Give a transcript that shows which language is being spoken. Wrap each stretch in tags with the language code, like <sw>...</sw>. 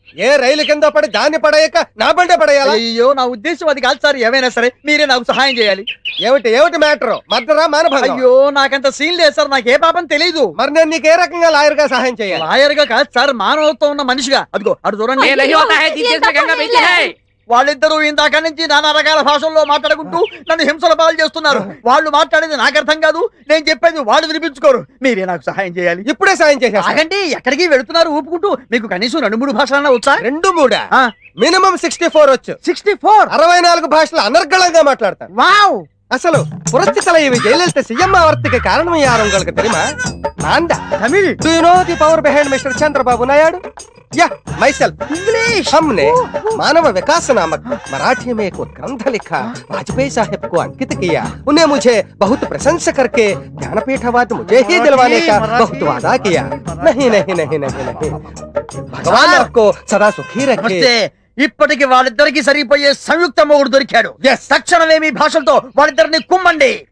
<te>ఏ రైలు కింద పడి దాన్ని పడేయక నా బండే పడేయాలి? అయ్యో, నా ఉద్దేశం అది కాదు సార్. ఏమైనా సరే మీరే నాకు సహాయం చేయాలి. ఏమిటి మ్యాటర్? మర్డరా మానభంగం? అయ్యో, నాకంత సీన్ లేదు సార్. నాకు ఏ పాపం తెలీదు. మరి నేను నీకు ఏ రకంగా లాయర్ గా సహాయం చేయాలి? లాయర్ గా కాదు సార్, మానవత్వం ఉన్న మనిషిగా. అదిగో అటు చూడండి.</te> <hi>ये नहीं होता है, जिस में गंगा बहती है.</hi> <te>వాళ్ళిద్దరూ ఇందాక నుంచి నానా రకాల భాషల్లో మాట్లాడుకుంటూ నన్ను హింసల పాలు చేస్తున్నారు. వాళ్ళు మాట్లాడేది నాకు అర్థం కాదు, నేను చెప్పేది వాళ్ళు వినిపించుకోరు. మీరే నాకు సహాయం చేయాలి. ఇప్పుడే సాయం చేసేస్తా. ఆగండి, ఎక్కడికి వెళుతున్నారు ఊపుకుంటూ? మీకు కనీసం 2-3 భాషలన్నా వచ్చా? 2-3 మినిమం 64 వచ్చు. 64? 64 భాషలు అనర్గళంగా మాట్లాడతాను. వావ్! అసలు పురస్తి</te> <ta>தலைவி ஜெயலலிதா சிஎம் ஆவறதுக்கு காரணம் யார் உங்களுக்கு தெரியுமா? நான் தான்.</ta> <hi>Tamil?</hi> <en>Do you know the power behind Mr. Chandrababu Naidu? Yeah, myself.</en> <hi>English? हमने मानव विकास नामक मराठी में एक ग्रंथ लिखा, वाजपेयी साहब को अंकित किया. उन्हें मुझे बहुत प्रशंसा करके ज्ञानपीठ अवार्ड मुझे ही दिलवाने का बहुत वादा किया. नहीं नहीं नहीं नहीं नहीं, भगवान आपको सदा सुखी रखे.</hi> <te>ఇప్పటికి వాళ్ళిద్దరికి సరిపోయే సంయుక్త మొగుడు దొరికాడు. తక్షణమే మీ భాషలతో వాళ్ళిద్దరిని కుమ్మండి.</te>